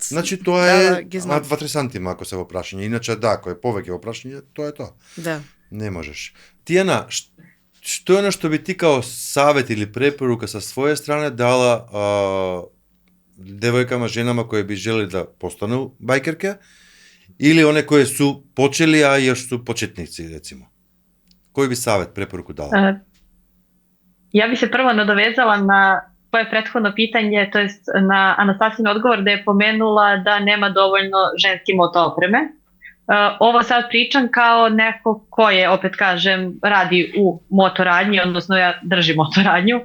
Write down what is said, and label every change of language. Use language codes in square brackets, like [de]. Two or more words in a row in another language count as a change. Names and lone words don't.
[mk] Значи тоа е 2-3 сантима ако се во прашање. Иначе да, ако е повеќе во прашање, тоа е тоа. Да. [sr] Не можеш. Тијана, што е што би ти као савет или препорука со своја страна дала девојкама, женама кои би желели да постану бајкерке, или one koje su počeli, a još su početnici, recimo? Koji bi savjet, preporuku dala? Ja bi se prvo nadovezala na tvoje prethodno pitanje, to jest na Anastasin odgovor da je pomenula da nema dovoljno ženske moto opreme. Ovo sad pričam kao neko ko je, opet kažem, radi u motoradnji, odnosno ja držim motoradnju.